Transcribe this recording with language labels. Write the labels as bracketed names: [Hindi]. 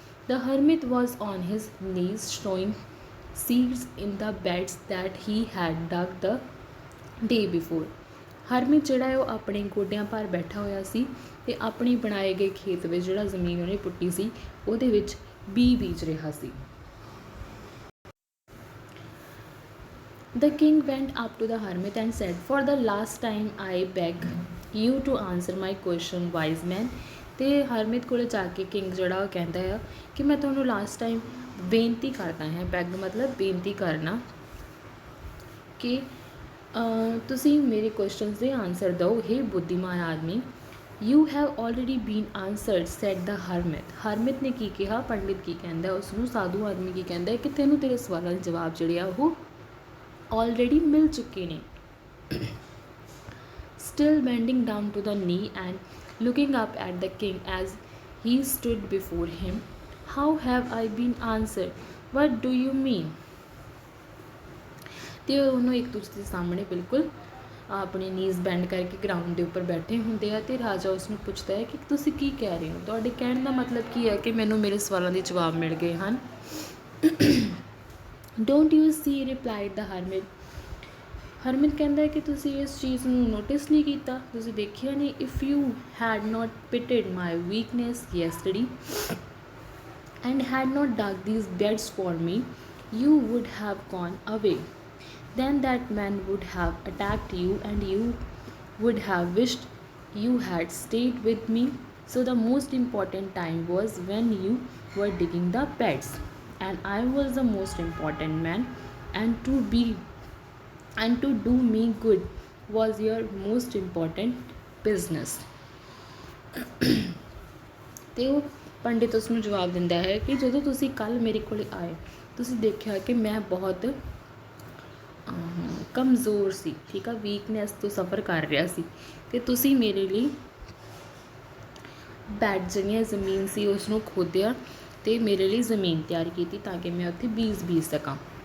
[English] The hermit was on his knees sowing seeds in the beds that he had dug the day before. [Punjabi] Harmit ਜਿਹੜਾ ਹੈ ਉਹ ਆਪਣੇ ਗੋਡਿਆਂ ਭਾਰ ਬੈਠਾ ਹੋਇਆ ਸੀ ਅਤੇ ਆਪਣੇ ਬਣਾਏ ਗਏ ਖੇਤ ਵਿੱਚ ਜਿਹੜਾ ਜ਼ਮੀਨ ਉਹਨੇ ਪੁੱਟੀ ਸੀ ਉਹਦੇ ਵਿੱਚ ਬੀਜ ਬੀਜ ਰਿਹਾ ਸੀ। [English] The king went up to the hermit and said, "For the last time I beg you to answer my question, wise man." [Punjabi] ਤੇ ਹਰਮਿਤ ਕੋਲ ਜਾ ਕੇ ਕਿੰਗ ਜਿਹੜਾ ਉਹ ਕਹਿੰਦਾ ਆ ਕਿ ਮੈਂ ਤੁਹਾਨੂੰ ਲਾਸਟ ਟਾਈਮ ਬੇਨਤੀ ਕਰਦਾ ਹੈ, ਬੈਗ ਮਤਲਬ ਬੇਨਤੀ ਕਰਨਾ, ਕਿ ਤੁਸੀਂ ਮੇਰੇ ਕੁਐਸਚਨਸ ਦੇ ਆਨਸਰ ਦਿਓ, ਹੇ ਬੁੱਧੀਮਾਨ ਆਦਮੀ। [English] You have already been answered, said the hermit. [Punjabi] ਹਰਮਿਤ ਨੇ ਕੀ ਕਿਹਾ, ਪੰਡਿਤ ਕੀ ਕਹਿੰਦਾ ਉਸਨੂੰ, ਸਾਧੂ ਆਦਮੀ ਕੀ ਕਹਿੰਦਾ ਕਿ ਤੈਨੂੰ ਤੇਰੇ ਸਵਾਲਾਂ ਦੇ ਜਵਾਬ ਜਿਹੜੇ ਆ ਉਹ ਆਲਰੇਡੀ ਮਿਲ ਚੁੱਕੇ ਨੇ। [English] Still bending down to the knee and looking up at the king as he stood before him, "How have I been answered? What do you mean?" [Punjabi] ਤੇ ਉਹਨੂੰ ਇੱਕ ਦੂਜੇ ਦੇ ਸਾਹਮਣੇ ਬਿਲਕੁਲ ਆਪਣੇ ਨੀਜ਼ ਬੈਂਡ ਕਰਕੇ ਗਰਾਊਂਡ ਦੇ ਉੱਪਰ ਬੈਠੇ ਹੁੰਦੇ ਆ ਅਤੇ ਰਾਜਾ ਉਸਨੂੰ ਪੁੱਛਦਾ ਹੈ ਕਿ ਤੁਸੀਂ ਕੀ ਕਹਿ ਰਹੇ ਹੋ, ਤੁਹਾਡੇ ਕਹਿਣ ਦਾ ਮਤਲਬ ਕੀ ਹੈ ਕਿ ਮੈਨੂੰ ਮੇਰੇ ਸਵਾਲਾਂ ਦੇ ਜਵਾਬ ਮਿਲ ਗਏ ਹਨ। [English] "Don't you see," replied the hermit, [Punjabi] Harmit ਕਹਿੰਦਾ ਹੈ ਕਿ ਤੁਸੀਂ ਇਸ ਚੀਜ਼ ਨੂੰ ਨੋਟਿਸ ਨਹੀਂ ਕੀਤਾ, ਤੁਸੀਂ ਦੇਖਿਆ ਨਹੀਂ। [English] "If you had not pitied my weakness yesterday and had not dug these beds for me, you would have gone away. Then that man would have attacked you and you would have wished you had stayed with me. So the most important time was when you were digging the beds, and I was the most important man, and to do me good was your most important business." [Punjabi] ਤੇ ਉਹ ਪੰਡਿਤ ਉਸ ਨੂੰ ਜਵਾਬ ਦਿੰਦਾ ਹੈ ਕਿ ਜਦੋਂ ਤੁਸੀਂ ਕੱਲ੍ਹ ਮੇਰੇ ਕੋਲ ਆਏ ਤੁਸੀਂ ਦੇਖਿਆ ਕਿ ਮੈਂ ਬਹੁਤ ਕਮਜ਼ੋਰ ਸੀ, ਠੀਕ ਆ, ਵੀਕਨੈਸ ਤੋਂ ਸਫਰ ਕਰ ਰਿਹਾ ਸੀ, ਅਤੇ ਤੁਸੀਂ ਮੇਰੇ ਲਈ ਬੈਡ ਜਿਹੜੀਆਂ ਜ਼ਮੀਨ ਸੀ ਉਸ ਨੂੰ ਖੋਦਿਆ ਅਤੇ ਮੇਰੇ ਲਈ ਜ਼ਮੀਨ ਤਿਆਰ ਕੀਤੀ ਤਾਂ ਕਿ ਮੈਂ ਉੱਥੇ ਬੀਜ ਬੀਜ ਸਕਾਂ।